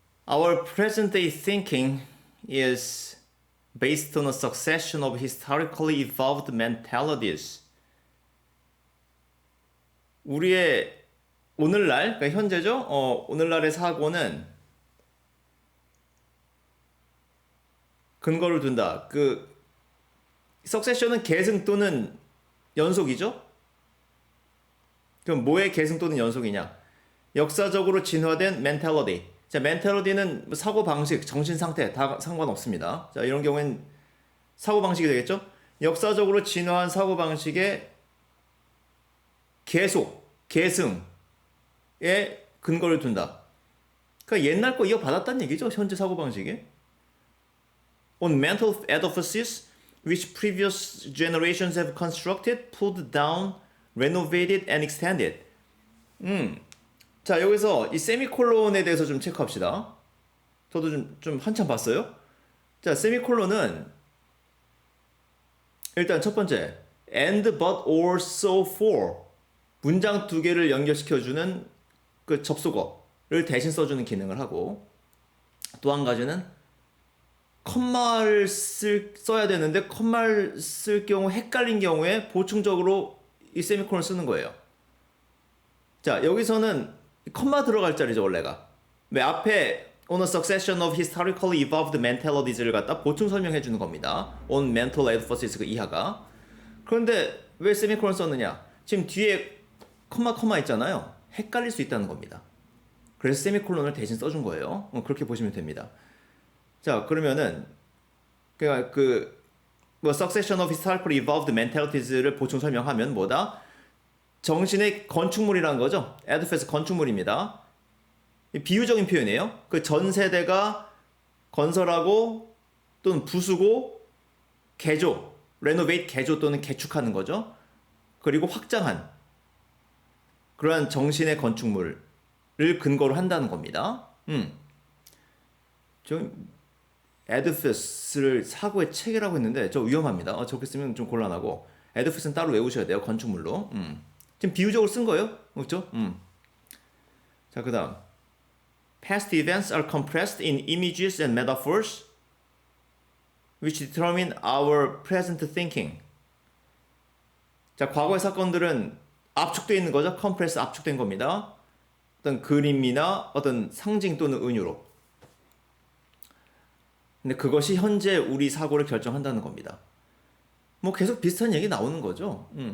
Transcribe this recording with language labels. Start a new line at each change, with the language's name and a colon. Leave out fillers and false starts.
English: Our present day thinking is based on a succession of historically evolved mentalities.
Korean: 우리의 오늘날, 그러니까 현재죠? 오늘날의 사고는 근거를 둔다. succession은 계승 또는 연속이죠? 그럼 뭐의 계승 또는 연속이냐? 역사적으로 진화된 mentality. 자, mentality는 사고 방식, 정신 상태 다 상관없습니다. 자, 이런 경우엔 사고 방식이 되겠죠? 역사적으로 진화한 사고 방식의 계속, 계승에 근거를 둔다. 그러니까 옛날 거 이어받았다는 얘기죠. 현재 사고 방식에.
English: On mental edifices which previous generations have constructed, pulled down, renovated and extended.
Korean: 자, 여기서 이 세미콜론에 대해서 좀 체크합시다. 저도 좀 한참 봤어요. 자, 세미콜론은 일단 첫 번째, and but or so for 문장 두 개를 연결시켜주는 그 접속어를 대신 써주는 기능을 하고, 또 한 가지는 컴마를 써야 되는데 컴마를 쓸 경우 헷갈린 경우에 보충적으로 이 세미콜론 쓰는 거예요. 자, 여기서는 컴마 들어갈 자리죠, 원래가. 왜 앞에
English: on a succession of historically evolved mentalities
Korean: 를 갖다 보충 설명해 주는 겁니다.
English: on mental emphasis
Korean: 그 이하가. 그런데 왜 세미콜론 썼느냐? 지금 뒤에 컴마 있잖아요. 헷갈릴 수 있다는 겁니다. 그래서 세미콜론을 대신 써준 거예요. 그렇게 보시면 됩니다. 자, 그러면은 그러니까
English: succession of historically evolved mentalities
Korean: 를 보충 설명하면 뭐다? 정신의 건축물이라는 거죠. edifice 건축물입니다. 비유적인 표현이에요. 그 전 세대가 건설하고 또는 부수고 개조, renovate 개조 또는 개축하는 거죠. 그리고 확장한 그러한 정신의 건축물을 근거로 한다는 겁니다. 좀 edifice를 사고의 체계라고 했는데 저 위험합니다. 저렇게 쓰면 좀 곤란하고 edifice는 따로 외우셔야 돼요. 건축물로. 지금 비유적으로 쓴 거예요. 그렇죠? 자, 그 다음
English: past events are compressed in images and metaphors which determine our present thinking.
Korean: 자, 과거의 사건들은 압축되어 있는 거죠. compress 압축된 겁니다. 어떤 그림이나 어떤 상징 또는 은유로. 근데 그것이 현재 우리 사고를 결정한다는 겁니다. 뭐 계속 비슷한 얘기 나오는 거죠.